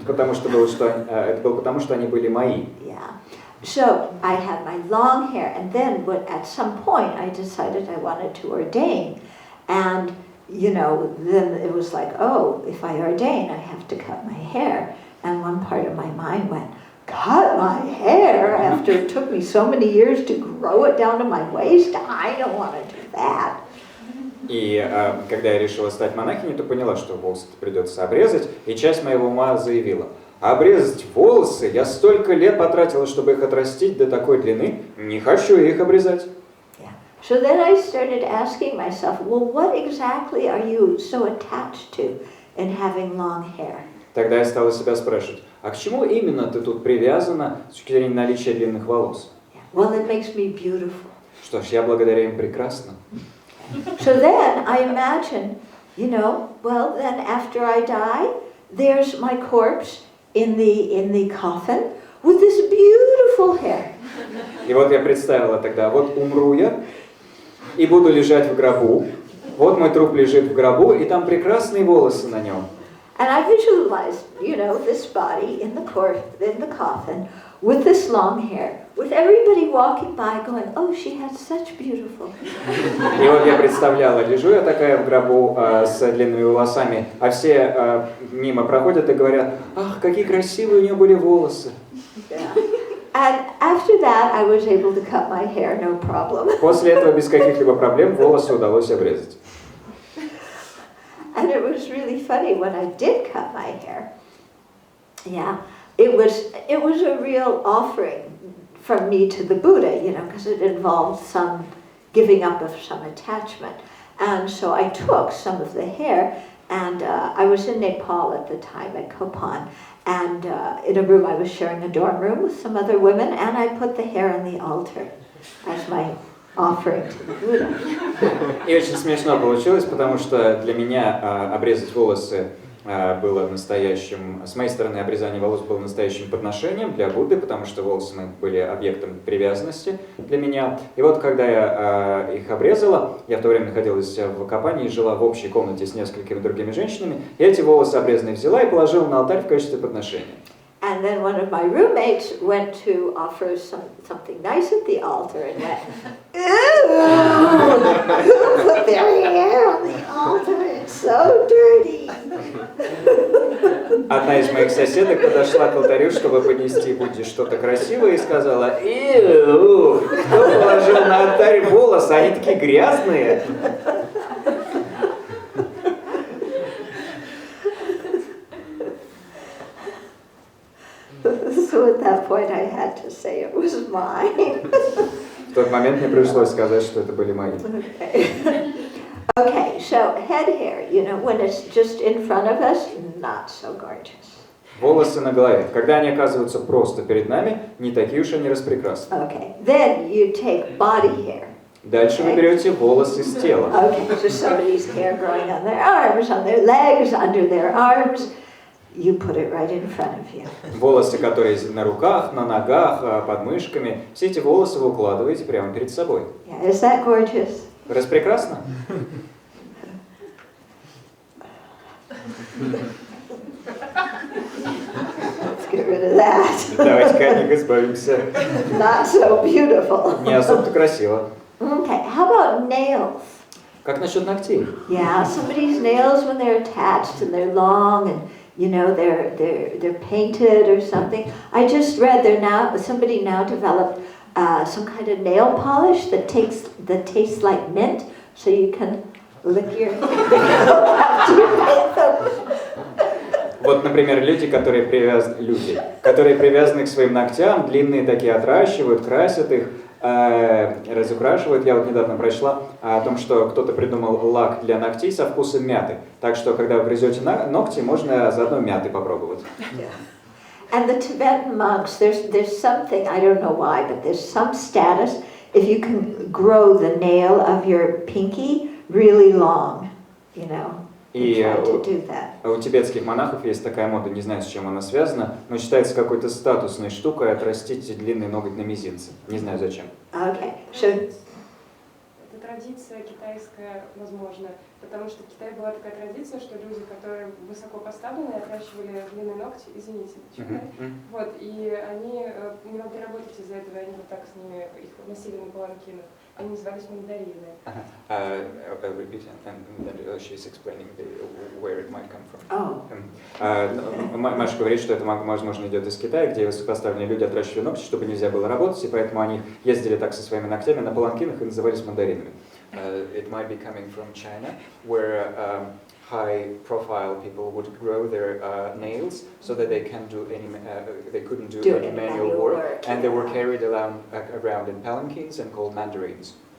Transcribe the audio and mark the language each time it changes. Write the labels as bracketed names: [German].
[Russian] Потому что это было потому, что они были мои. [English] Yeah. So I had my long hair, and then at some point I decided I wanted to ordain. And, then it was like, oh, if I ordain, I have to cut my hair. And one part of my mind went, cut my hair after it took me so many years to grow it down to my waist? I don't want to do that. [Russian] И когда я решила стать монахиней, то поняла, что волосы придется обрезать, и часть моего ума заявила: обрезать волосы? Я столько лет потратила, чтобы их отрастить до такой длины, не хочу их обрезать. [English] Yeah. So then I started asking myself, well, what exactly are you so attached to in having long hair? [Russian] Тогда я стала себя спрашивать, а к чему именно ты тут привязана с точки зрения наличия длинных волос? [English] Yeah. Well, it makes me beautiful. [Russian] Что ж, я благодаря им прекрасна. [English] So then I imagine, well, then after I die, there's my corpse in the coffin with this beautiful hair. [Russian] И вот я представила тогда, вот умру я и буду лежать в гробу. Вот мой труп лежит в гробу, и там прекрасные волосы на нем. [English] And I visualized, this body in the coffin with this long hair, with everybody walking by going, oh, she has such beautiful hair. [Russian] И вот я представляла, лежу я такая в гробу с длинными волосами, а все мимо проходят и говорят, ах, какие красивые у нее были волосы. [English] Yeah. And after that, I was able to cut my hair, no problem. [Russian] После этого без каких-либо проблем волосы удалось обрезать. [English] And it was really funny when I did cut my hair. Yeah, it was a real offering from me to the Buddha, because it involved some giving up of some attachment. And so I took some of the hair, and I was in Nepal at the time, at Kopan, and in a room I was sharing a dorm room with some other women, and I put the hair on the altar as my offering to the Buddha. [Russian] И очень смешно получилось, потому что для меня обрезать волосы было настоящим, с моей стороны обрезание волос было настоящим подношением для Будды, потому что волосы были объектом привязанности для меня. И вот когда я их обрезала, я в то время находилась в Копане и жила в общей комнате с несколькими другими женщинами, и эти волосы обрезанные взяла и положила на алтарь в качестве подношения. [English] And then one of my roommates went to offer something nice at the altar and went, "Ooh, who put their hair on the altar? It's so dirty." [Russian] Одна из моих соседок подошла к алтарю, чтобы поднести Будде что-то красивое, и сказала: «Иу, кто положил на алтарь волосы? Они такие грязные». [English] So at that point I had to say it was mine. [Russian] В тот момент мне пришлось сказать, что это были мои. [English] Okay, so head hair, when it's just in front of us, not so gorgeous. [Russian] Волосы на голове. Когда они оказываются просто перед нами, не такие уж они распрекрасны. [English] Okay, then you take body hair. [Russian] Дальше вы берете волосы с тела. [English] Okay, so somebody's hair growing on their arms, on their legs, under their arms. You put it right in front of you. [Russian] Волосы, которые на руках, на ногах, под мышками, все эти волосы вы укладываете прямо перед собой. [English] Yeah, is that gorgeous? [Russian] Распрекрасно? [English] Let's get rid of that. [Russian] Давайте-ка от них избавимся. [English] Not so beautiful. [Russian] Не особо-то красиво. [English] Okay, how about nails? [Russian] Как насчет ногтей? [English] Yeah, somebody's nails when they're attached and they're long and they're painted or something. I just read somebody now developed some kind of nail polish that tastes like mint, so you can lick your after you paint them. [Russian] Вот, например, люди, которые привязаны к своим ногтям, длинные такие отращивают, красят их, разукрашивают. Я вот недавно прочла о том, что кто-то придумал лак для ногтей со вкусом мяты. Так что, когда вы грызете ногти, можно заодно мяты попробовать. [English] Yeah. And the Tibetan monks, there's something, I don't know why, but there's some status if you can grow the nail of your pinky really long, [Russian] И [English] try to do that. [Russian] у тибетских монахов есть такая мода, не знаю, с чем она связана, но считается какой-то статусной штукой отрастить длинный ноготь на мизинце. Не знаю зачем. [English] Okay, so [Russian] Это традиция китайская, возможно, потому что в Китае была такая традиция, что люди, которые высоко поставлены, отращивали длинные ногти, извините, вот, и они не могли работать из-за этого, они вот так с ними, их носили на паланкинах, они назывались мандарины. [English] Repeat, and she's explaining where it might come from. oh, [Russian] Маша говорит, что это, возможно, идет из Китая, где высокопоставленные люди отращивали ногти, чтобы нельзя было работать, и поэтому они ездили так со своими ногтями на паланкинах и назывались мандаринами. [English] It might be coming from China, where high-profile people would grow their nails so that they can do any, they couldn't do any manual work, and they were carried around in palanquins and called mandarins.